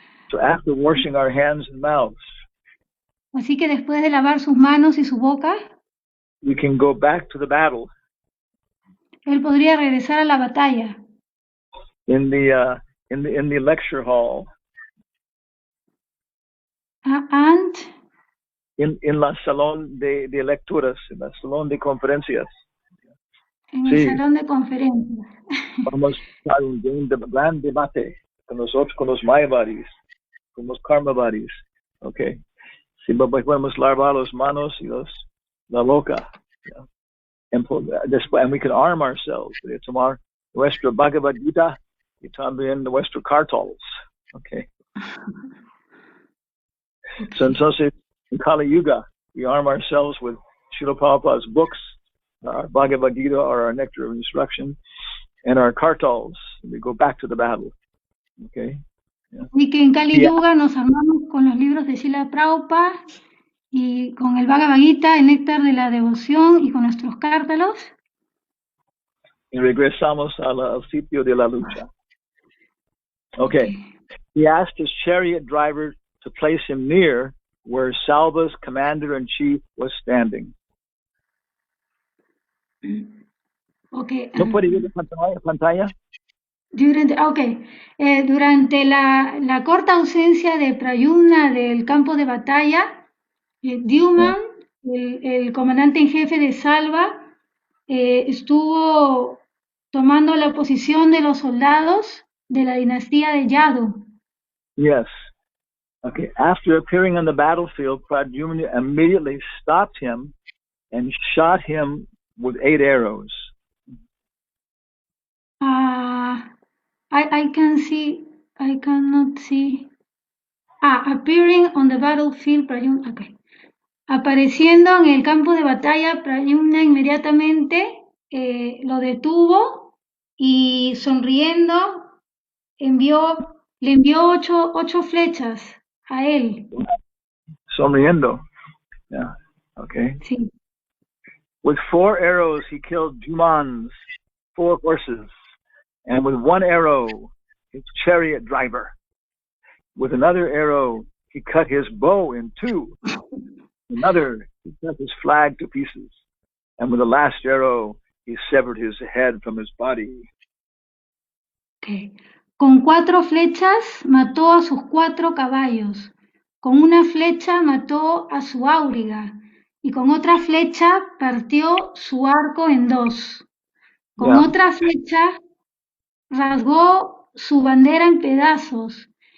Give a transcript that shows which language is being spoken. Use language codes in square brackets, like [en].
[en] So after washing our hands and mouths, [es] así que después de lavar sus manos y su boca, [en] we can go back to the battle. [es] Él podría regresar a la batalla. [en] In the lecture hall. And [es] in la salón de lecturas, en la salón de conferencias. En el salón de conferencias. Vamos a un gran debate con nosotros, con los Mayavadis, con los Karmavadis. Okay. Si podemos lavar las manos y la boca. [en] Yeah. And we can arm ourselves. [es] Tomar nuestra Bhagavad Gita y también nuestro cartals. [en] Okay. So entonces, in Kali Yuga, we arm ourselves with Srila Prabhupada's books, our Bhagavad Gita or our Nectar of Instruction, and our kartals. We go back to the battle. Okay. Yeah. [es] Y que en Kali Yuga nos armamos con los libros de Srila Prabhupada y con el Bhagavad Gita, el Néctar de la Devoción y con nuestros cártalos. Y regresamos al sitio de la lucha. [en] Okay. He asked his chariot driver to place him near where Salva's commander-in-chief was standing. Okay. [es] ¿No puede ir a pantalla? Durante la corta ausencia de Pradyumna del campo de batalla, Dyuman, el comandante en jefe de Salva, estuvo tomando la posición de los soldados de la dinastía de Yadu. [en] Yes. Okay. After appearing on the battlefield, Pradyumna immediately stopped him and shot him with 8 arrows. I cannot see. Appearing on the battlefield, Pradyumna. Okay. [es] Apareciendo en el campo de batalla, Pradyumna inmediatamente lo detuvo y sonriendo le envió ocho flechas a él. [en] Sonriendo. Yeah. Okay. [es] Sí. [en] With 4 arrows, he killed Juman's 4 horses, and with 1 arrow, his chariot driver. With another arrow, he cut his bow in 2. Another, he cut his flag to pieces. And with the last arrow, he severed his head from his body. Okay. [es] Con 4 flechas mató a sus 4 caballos. Con una flecha mató a su auriga. Y con otra flecha partió su arco en 2. Con otra flecha rasgó su bandera en pedazos.